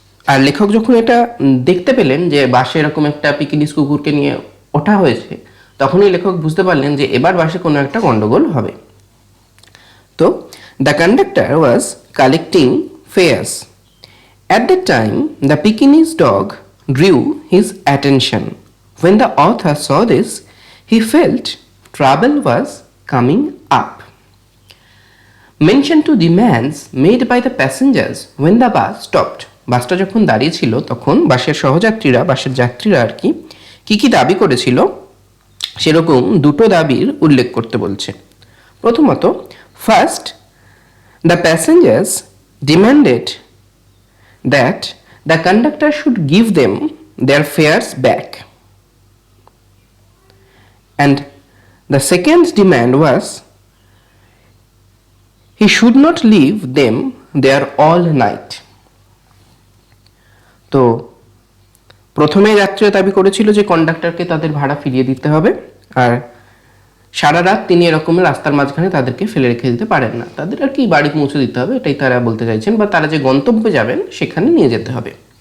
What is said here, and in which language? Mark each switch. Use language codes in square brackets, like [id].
[bn] আর লেখক যখন এটা দেখতে পেলেন যে বাসে এরকম একটা পিকিনিজ কুকুরকে নিয়ে ওঠা হয়েছে, তখনই লেখক বুঝতে পারলেন যে এবার বাসে কোনো একটা গন্ডগোল হবে। তো [en] The conductor was collecting fares. At that time, the Pekingese dog drew his attention. When the author saw this, he felt trouble was coming up. Mention to demands made by the passengers when the bus stopped. [bn] বাসটা যখন দাঁড়িয়ে ছিল তখন বাসের সহযাত্রীরা, বাসের যাত্রীরা আর কি কি দাবি করেছিল সেরকম দুটো দাবির উল্লেখ করতে বলছে। প্রথমত, [en] First, the passengers demanded that the conductor should give them their fares back, and the second demand was he should not leave them there all night. [bn] তো প্রথমে যাত্রীরা দাবি করেছিল যে কন্ডাক্টরকে তাদের ভাড়া ফিরিয়ে দিতে হবে, আর সারা রাত তিনি এরকম রাস্তার মাঝখানে তাদেরকে ফেলে রেখে দিতে পারেন না, তাদের আর কি বাড়ি পৌঁছে দিতে হবে, এটাই তারা বলতে চাইছেন, বা তারা যে গন্তব্যে যাবেন সেখানে নিয়ে যেতে হবে।